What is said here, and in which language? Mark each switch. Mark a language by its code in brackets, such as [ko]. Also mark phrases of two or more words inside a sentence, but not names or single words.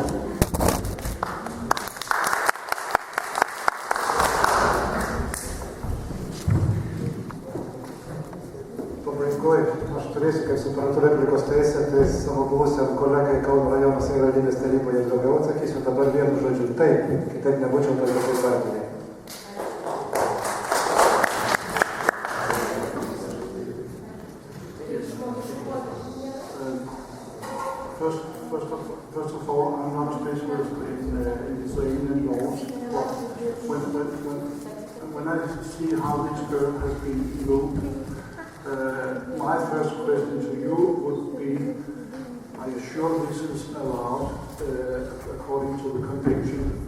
[lt] Pabaigoje aš turėsiu, kaip suprantu, replikos teisę, tai savo buvusiam kolegai Kauno rajono savivaldybės taryboje daugiau atsakysiu, dabar vienu žodžiu taip, kitaip nebūčiau tokios partijai. [en] First of all, I'm not a specialist in Israeli laws, but when I see how this girl has been moved, my first question to you would be, are you sure this is allowed according to the convention?